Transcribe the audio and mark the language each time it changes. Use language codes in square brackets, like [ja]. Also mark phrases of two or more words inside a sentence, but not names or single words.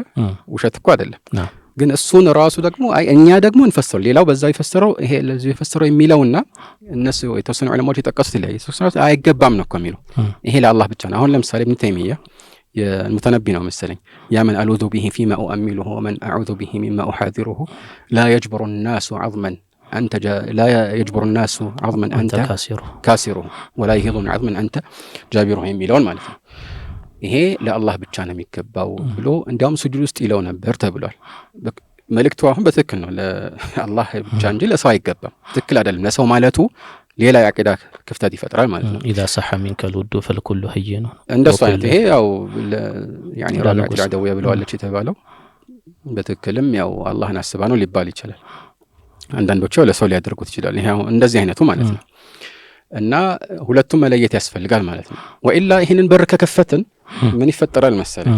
[am] ውሸት እኮ አይደለም። ግን እሱን ራሱ ደግሞ እኛ ደግሞ እንፈስረው ሌላው በዛው ይፈስረው ይሄ ለዚህ ይፈስረው የሚለውና እነሱ የተወሰኑ ዑለማዎች የጠቀሱት ላይ አይገባም ነው እኮ የሚለው። ይሄ ለአላህ ብቻ ነው። አሁን ለምሳሌ ኢብኑ ተይሚያ የሙተነቢ ነው መሰለኝ [ar] يا من ألوذ به فيما أؤمله ومن أعوذ به مما أحاذره لا يجبر الناس عظما أنت لا يجبر الناس عظما أنت كاسره ولا يهضم عظما أنت جابره [am] የሚለውን ማለት ነው። ይሄ ለአላህ ብቻ ነው የሚገባው ብሎ እንዲያውም ስጁድ ውስጥ ይለው ነበር ተብሏል። መልእክቱ አሁን በትክክል ነው ለአላህ ብቻ እንጂ ለሰው አይገባም። ትክክል አይደለም። ለሰው ማለቱ ሌላ ያቂዳ ክፍተት ይፈጥራል ማለት ነው። [ar] إذا صح منك الود فالكل هين [am] እንደሱ አይነት ይሄ ያው ያኒ ራቢዓት አልዓደውያ ብለዋለች የተባለው በትክክልም ያው አላህን አስባ ነው ሊባል ይችላል። አንዳንዶቹ ለሰው ሊያደርጉት ይችላል። ይሄው እንደዚህ አይነቱ ማለት ነው። እና ሁለቱም መለየት ያስፈልጋል ማለት ነው። ወኢላ ይሄንን በር ከከፈትን ምን ይፈጠራል መሰለህ?